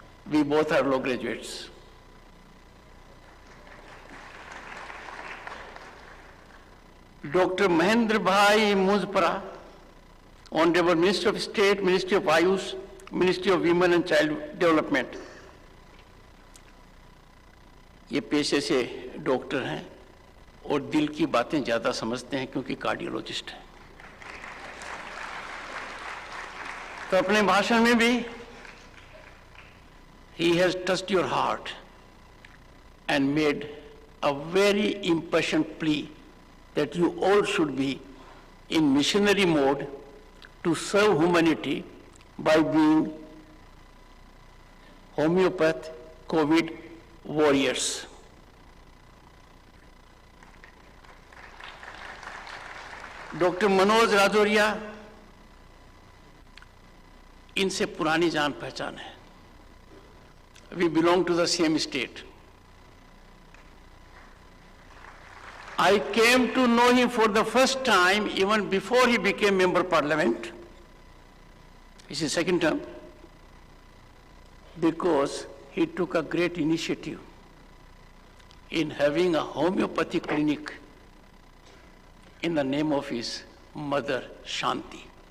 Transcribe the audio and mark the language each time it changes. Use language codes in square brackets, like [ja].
[en] We both are law graduates. Dr. Mahendra Bhai Muzpara, Honorable Minister of State, Ministry of Ayush, Ministry of Women and Child Development. [hi] ये पेशे से doctor हैं और दिल की बातें ज़्यादा समझते हैं क्योंकि कार्डियोलॉजिस्ट हैं। तो अपने भाषण में भी [en] he has touched your heart and made a very impassioned plea that you all should be in missionary mode to serve humanity by being homeopath COVID warriors. [hi] Doctor Manoj Rajauria, इनसे पुरानी जान पहचान है. [en] We belong to the same state. I came to know him for the first time even before he became member of parliament. It's his second term. Because he took a great initiative in having a homeopathy clinic in the name of his mother, Shanti.